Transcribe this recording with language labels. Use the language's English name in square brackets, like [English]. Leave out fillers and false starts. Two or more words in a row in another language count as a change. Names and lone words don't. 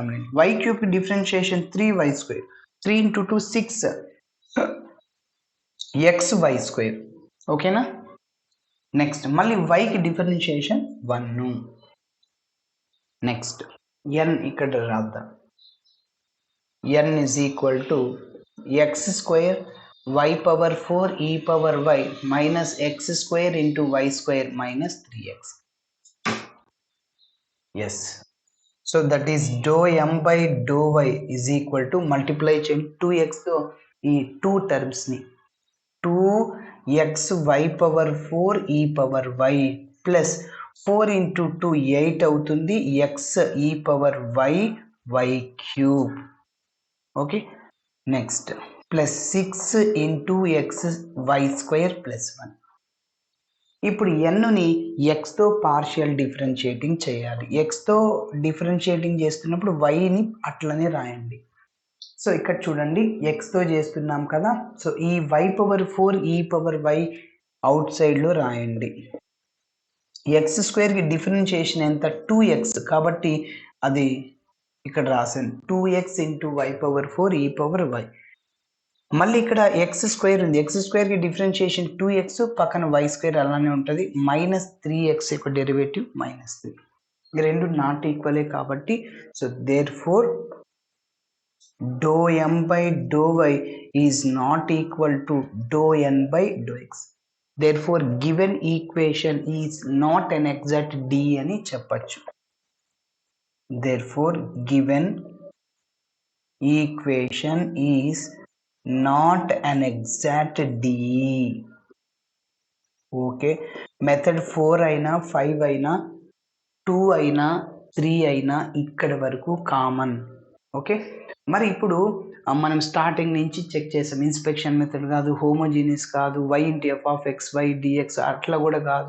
[English] నేను y cube-ki differentiation 3y square, 3 into 2 6 xy square. [Telugu] ఓకేనా, నెక్స్ట్ మళ్ళీ [English] y-ki differentiation [Telugu] 1. నెక్స్ట్ n ఇక్కడ రాద్దాం. [English] n is equal to x square y power 4 e power y minus x square into y square minus 3x. Yes, so that is dou m by dou y is equal to multiply చేయండి 2x తో ఈ 2 టర్మ్స్ ని 2x y power 4 e power y plus 4 into 2 8 అవుతుంది, x e power y y cube. okay, next +6 into x y square +1. [Telugu] ఇప్పుడు ఎన్నుని ఎక్స్తో [English] partial differentiating [Telugu] చేయాలి. ఎక్స్తో డిఫరెన్షియేటింగ్ చేస్తున్నప్పుడు వైని అట్లనే రాయండి. సో ఇక్కడ చూడండి ఎక్స్తో చేస్తున్నాం కదా, సో ఈ y⁴ e⁻y అవుట్ సైడ్లో రాయండి. x² డిఫరెన్షియేషన్ ఎంత 2x, కాబట్టి అది ఇక్కడ రాసాను 2x ఇంటూ y⁴ e⁻y. మళ్ళీ ఇక్కడ x² ఉంది, x² డిఫరెన్షియేషన్ 2x, పక్కన y² అలానే ఉంటుంది, -3x యొక్క డెరివేటివ్ -3. ఈ రెండు [English] not equal కాబట్టి సో therefore ∂m/∂y is not equal to ∂n/∂x. Therefore given equation is not an exact D [Telugu] అని చెప్పచ్చు. [English] Therefore given equation is not an exact D. [Telugu] ఓకే, మెథడ్ 4 అయినా 5 అయినా 2 అయినా 3 అయినా ఇక్కడ వరకు కామన్. ఓకే, మరి ఇప్పుడు మనం స్టార్టింగ్ నుంచి చెక్ చేసాం. [English] inspection method [Telugu] కాదు, హోమోజీనియస్ కాదు, [English] y into f(x/y) dx [Telugu] అట్లా కూడా కాదు.